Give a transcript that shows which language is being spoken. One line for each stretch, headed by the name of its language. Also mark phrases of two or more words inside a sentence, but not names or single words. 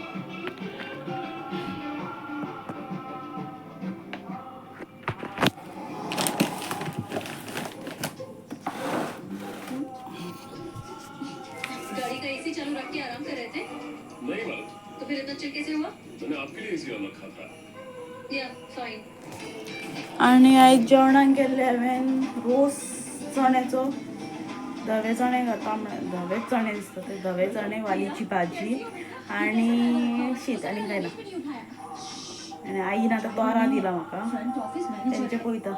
Hindi: गाड़ी का एसी चालू रख के आराम कर रहे थे? नहीं बात। तो फिर इतना चिल कैसे हुआ? मैंने आपके लिए एसी अलग रखा था.
English: yeah fine.
Konkani: आनी आयज जेवणाक गेल्ले हांवें रोस चण्याचो. धवे चणे खाता धवे चणे दिसता ते. धवे चणे, वालीची भाजी आनी शीत. आनी कांय ना. आनी आईन आतां तोरां दिलां म्हाका. तेंचें पळयता.